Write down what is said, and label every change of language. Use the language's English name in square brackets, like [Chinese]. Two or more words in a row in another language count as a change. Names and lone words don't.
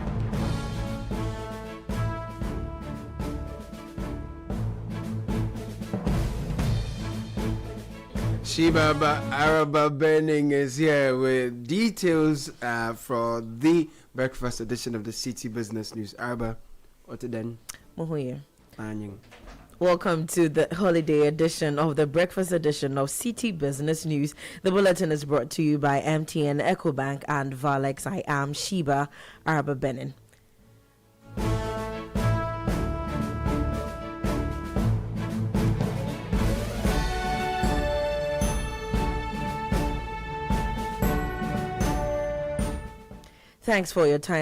[English] Shibaba Araba Benning is here with details for the breakfast edition of the City Business News. [Akan] Araba, Otaden. Muhuye. Anying. [English] Welcome to the holiday edition of the breakfast edition of City Business News. The bulletin is brought to you by MTN, EcoBank, and Valex. I am Sheba Araba Benning. Thanks for your time.